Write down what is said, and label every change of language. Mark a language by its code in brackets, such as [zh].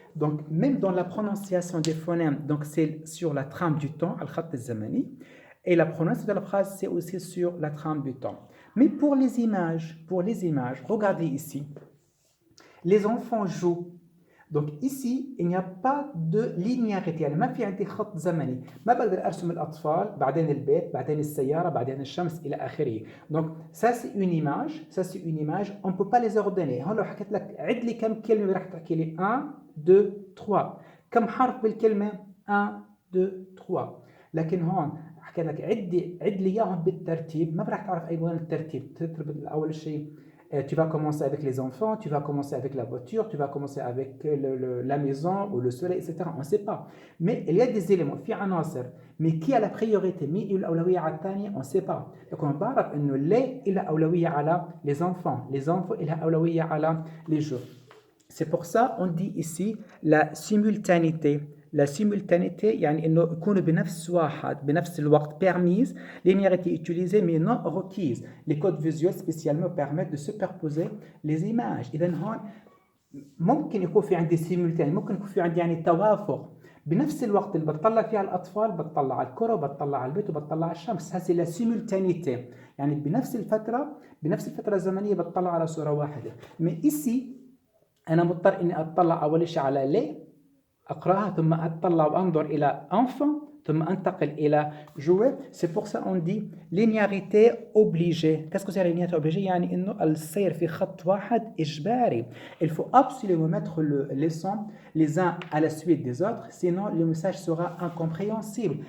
[fr] Donc même dans la prononciation des phonèmes donc c'est sur la trame du temps [ar] الخط الزمني. [fr] Et la prononciation de la phrase, c'est aussi sur la trame du temps. Mais pour les images, regardez ici. Les enfants jouent. Donc ici, il n'y a pas de linéarité. [ar] يعني ما في عندي خط زمني. ما بقدر أرسم الأطفال بعدين البيت بعدين السيارة بعدين الشمس إلى آخره. [fr] Donc ça c'est une image. On ne peut pas les ordonner. [ar] هون لو حكيت لك عد لي كم كلمة راح تحكي لي 1 2 3. كم حرف بالكلمة 1 2 3. لكن هون حكيت لك عد لي اياهم بالترتيب ما راح تعرف اي وين الترتيب. ترتب اول شيء [fr] tu vas commencer avec les enfants, tu vas commencer avec la voiture, tu vas commencer avec la maison ou le soleil, etc. On ne sait pas. Mais il y a des éléments [ar] في عناصر [fr] mais qui a la priorité [ar] مين الأولوية على الثانية [fr] on ne sait pas. Donc on [ar] بعرف إنه ليه إلها أولوية على [fr] les enfants [ar] إلها أولوية على [fr] les jeux. C'est pour ça on dit ici la simultanéité. La simultanéité [ar] يعني انه يكونوا بنفس الوقت [fr] permise, linéarité utilisée mais non requise. Les codes visuels spécialement permettent de superposer les images. [ar] اذا هون ممكن يكون في عندي simultané, ممكن يكون في عندي يعني توافق بنفس الوقت اللي بتطلع فيها الاطفال بتطلع على الكره وبتطلع على البيت وبتطلع على الشمس. هذه لا simultanéité يعني بنفس الفتره الزمنيه بتطلع على صوره واحده. [fr] mais ici [ar] انا مضطر اني اطلع اول شيء على ليه أقرأها ثم أطلع وأنظر إلى enfant ثم أنتقل إلى jouer. [fr] C'est pour ça on dit linéarité obligée. Qu'est-ce que c'est linéarité obligée? [ar] يعني إنه السير في خط واحد إجباري. [fr] Il faut absolument mettre les sons les uns à la suite des autres, sinon le message sera incompréhensible.